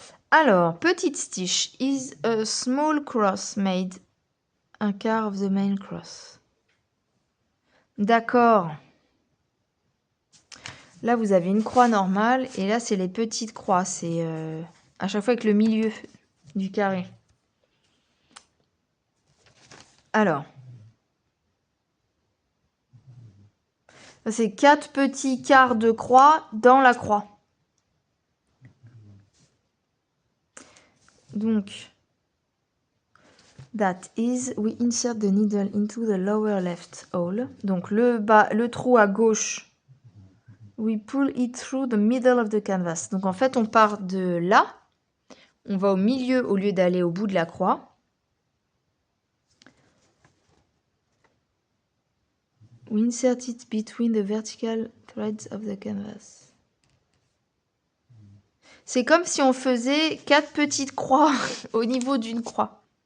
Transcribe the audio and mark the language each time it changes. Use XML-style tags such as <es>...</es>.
<en>Alors, petite stitch is a small cross made</en> <fr>un quart</fr> <en>of the main cross.</en> <fr>D'accord. Là, vous avez une croix normale et là, c'est les petites croix. C'est à chaque fois avec le milieu du carré. Alors, c'est 4 petits quarts de croix dans la croix.</fr> <en>Donc, that is, we insert the needle into the lower left hole. Donc,</en> <fr>le trou à gauche,</fr> <en>we pull it through the middle of the canvas.</en> <fr>Donc, en fait, on part de là, on va au milieu au lieu d'aller au bout de la croix.</fr> <en>We insert it between the vertical threads of the canvas.</en> <fr>C'est comme si on faisait 4 petites croix au niveau d'une croix.</fr>